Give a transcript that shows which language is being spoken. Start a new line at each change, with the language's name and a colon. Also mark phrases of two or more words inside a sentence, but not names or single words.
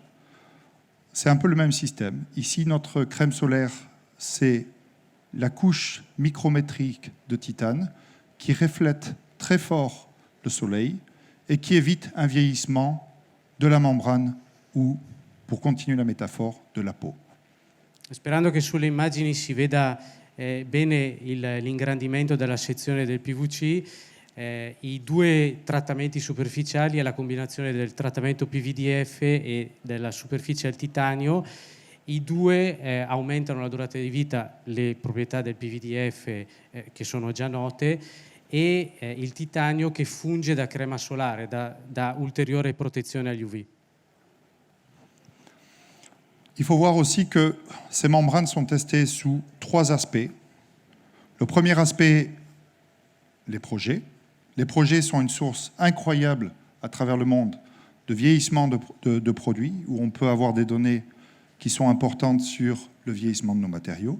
French: C'est un peu le même système. Ici, notre crème solaire, c'est la couche micrométrique de titane qui reflète très fort le soleil et qui évite un vieillissement de la membrane ou, pour continuer la métaphore, de la peau.
Italian: Sperando che sulle immagini si veda bene l'ingrandimento della sezione del PVC, i due trattamenti superficiali e la combinazione del trattamento PVDF e della superficie al titanio, i due aumentano la durata di vita, le proprietà del PVDF che sono già note, e il titanio che funge da crema solare, da ulteriore protezione agli UV.
French: Il faut voir aussi que ces membranes sont testées sous 3 aspects. Le premier aspect, les projets. Les projets sont une source incroyable à travers le monde de vieillissement de produits, où on peut avoir des données qui sont importantes sur le vieillissement de nos matériaux.